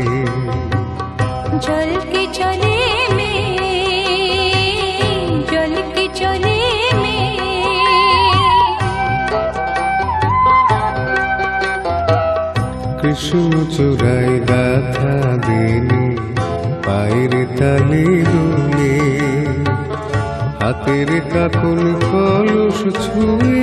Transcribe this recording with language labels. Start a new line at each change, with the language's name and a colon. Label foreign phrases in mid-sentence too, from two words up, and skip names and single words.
Hindi: जल के चले में जल के चले में
Bangla: কৃষ্ণ চূড়ায় গাথা বেনি পায়ের তালে দুলে হাতের কাকন কলস ছুঁয়ে